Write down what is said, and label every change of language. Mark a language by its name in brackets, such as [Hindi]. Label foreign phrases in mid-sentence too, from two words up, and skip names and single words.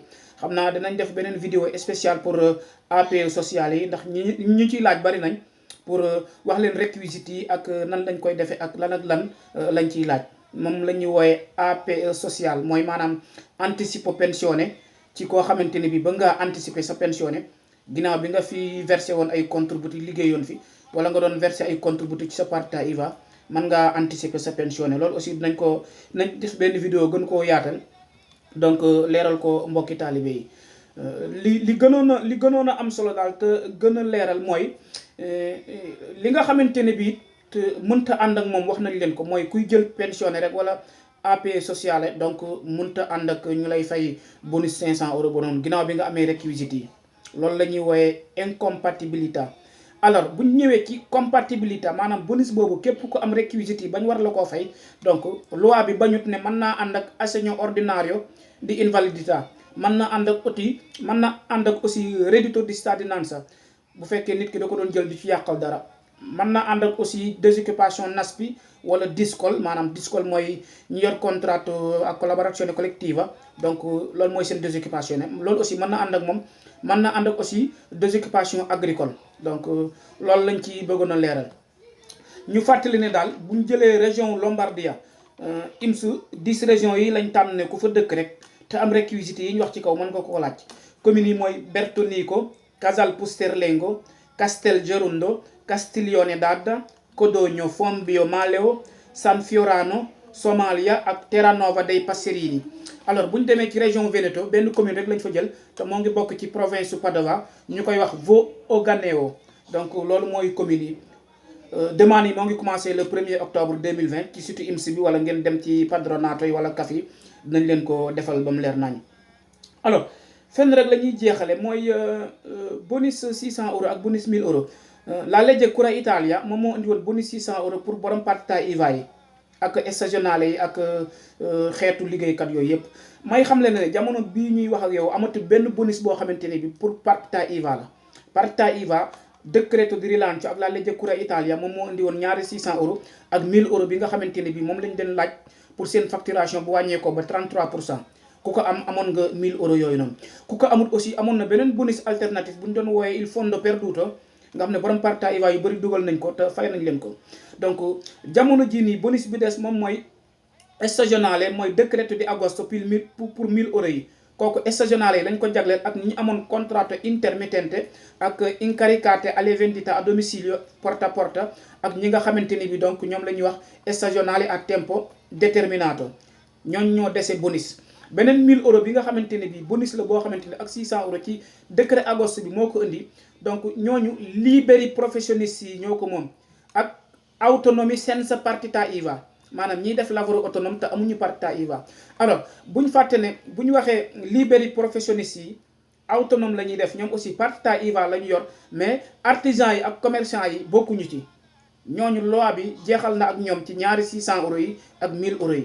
[Wolof] xam naa dinañ def beneen vidéo spéciale pour APE social yi ndax ñu ciy laaj bari nañ pour wax leen réquisites yi ak nan lañ koy defee ak lan lañ ciy laaj. moom la ñuy wooye APE social mooy maanaam anticipo pensionné ci koo xamante ne bi ba ngaa anticiper sa pensionné ginnaaw bi nga fi versé woon ay contributi liggéeyoon fi wala nga doon versé ay contributi ci sa [Italian] partita IVA [Wolof] mën ngaa anticiper sa pensionné loolu aussi dinañ def benn vidéo gën koo yaatal donc leeral ko mbokki taalibe yi. li gënoon a am solo daal te gën a leeral mooy li nga xamante ne bi mënta ànd ak moom wax nañ leen ko mooy kuy jël pensionné rek wala APE sociale donc mënta ànd ak ñu lay fay bonus 500 euros ba noonu ginnaaw bi nga amee réquisites yi loolu la ñuy wooyee incompatibilité. alors bu ñu ñëwee ci compatibilité maanaam bonus boobu képp ku am réquisites yi bañ war la koo fay donc loi bi bañut ne mën naa ànd ak [Italian] assegno ordinario di invalidità [Wolof] mën na ànd ak aussi [Italian] reddito di cittadinanza [Wolof] bu fekkee nit ki da ko doon jël di ci yàqal dara. mën na ànd ak aussi désoccupation NASPI wala DISCOL maanaam DISCOL mooy ñu yor contratto ak [Italian] collaborazione collettiva [Wolof] donc loolu mooy seen désoccupation loolu aussi mën na ànd ak moom mën na ànd ak aussi [French] désoccupation agricole [Wolof] donc loolu lañ ci bëggoon a leeral. ñu fàttali ne daal bu ñu jëlee région Lombardia IMS 10 régions yi lañ tànn ne ku fa dëkk rek te am réquisites yi ñu wax ci kaw mën nga ko laaj communes yi mooy Bertonico Casalpusterlengo, Castelgerundo, Castiglione d'Adda, Codogno, Fombio, Maleo, San Fiorano, Somalia ak Terranova dei Passerini. alors bu ñu demee ci région Veneto benn commune rek lañ fa jël te moo ngi bokk ci province su Padova ñu koy wax Voganeo. donc loolu mooy commune yi. demande yi moo ngi commencé [French] le 1er octobre 2020 [Wolof] ci site IMSS bi wala ngeen dem ci Padronato yi wala CAF yi dinañ leen ko defal ba mu leer nañ. alors fenn rek la ñuy jeexale mooy bonus 600 euros ak bonus 1000 euros. [Italian] la legge Cura Italia [Wolof] moom moo indi woon bonus 600 euros pour borom [Italian] partita IVA [Wolof] yi ak stagionale yi ak xeetu liggéeykat yooyu yëpp. may xam leen ne jamono bii ñuy wax ak yow amatu benn bonus boo xamante ne bi pour [Italian] partita IVA [Wolof] la. [Italian] partita IVA decreto di rilancio [Wolof] ak [Italian] la legge Cura Italia [Wolof] moom moo indi woon ñaari 600 euros ak 1000 euros bi nga xamante ne bi moom lañ leen laaj pour seen facturation bu wàññeekoo ba 33%. ku ko am amoon nga 1000 euros yooyu noonu ku ko amul aussi amoon na beneen bonus alternatif bu ñu doon wooyee [Italian] il fondo perduto [Wolof] nga xam ne borom [Italian] partita IVA [Wolof] yu bëri dugal nañ ko te fay nañ leen ko. donc jamono jii nii bonus bi des moom mooy stagionale mooy [Italian] decreto di agosto [French] pour 1000 euros [Wolof] yi kooku stagionale yi lañ ko jagleel ak ñi amoon [Italian] contratto intermittente [Wolof] ak [Italian] incaricate alle vendite a domicilio porta a porta [Wolof] ak ñi nga xamante ni bi donc ñoom la ñuy wax [Italian] stagionale a tempo determinato [Wolof] ñooñ ñoo dese bonus. beneen 1000 euros bi nga xamante ne bi bonus la boo xamante ne ak 600 euros ci décret agosto bi moo ko indi donc ñooñu [Italian] liberi professionniste [Wolof] yi ñoo ko moom ak [Italian] autonomie senza partita IVA [Wolof] maanaam ñiy def lavoro autonome te amuñu [Italian] partita IVA. [Wolof] alors bu ñu fàtte ne bu ñu waxee [Italian] liberi professionniste [Wolof] yi autonome la ñuy def ñoom aussi [Italian] partita IVA [Wolof] la ñu yor mais artisan yi ak commerçant yi bokkuñu ci ñooñu loi bi jeexal na ak ñoom ci ñaari 600 euros yi ak 1000 euros yi.